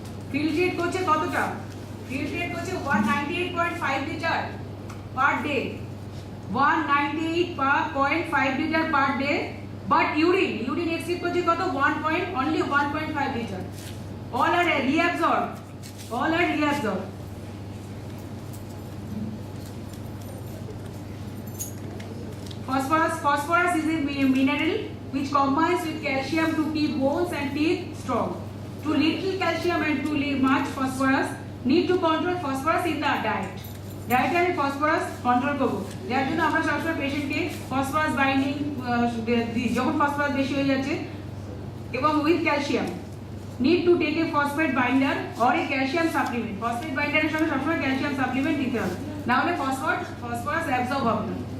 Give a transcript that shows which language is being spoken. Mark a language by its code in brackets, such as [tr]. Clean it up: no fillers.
[bn] Filtrate করছে কতটা? Filtrate করছে 198.5 litre per day, 198.5 litre per day. But urine exceed করছে কত? only 1.5 litre. [en] all are reabsorbed, all are reabsorbed. Phosphorus is a mineral which combines with calcium to keep bones and teeth strong. Too little calcium and too much phosphorus, need to control phosphorus in the diet. [bn] ডায়েটে আমি phosphorus control করবো, যার জন্য আমরা সবসময় পেশেন্টকে phosphorus binding দিই যখন ফসফরাস বেশি হয়ে যাচ্ছে, [en] এবং with calcium. Need to take a phosphate binder or a calcium supplement. [bn] Phosphate বাইন্ডারের সঙ্গে সবসময় ক্যালসিয়াম সাপ্লিমেন্ট দিতে হবে, না হলে ফসফরাস অ্যাবজর্ব হবে না।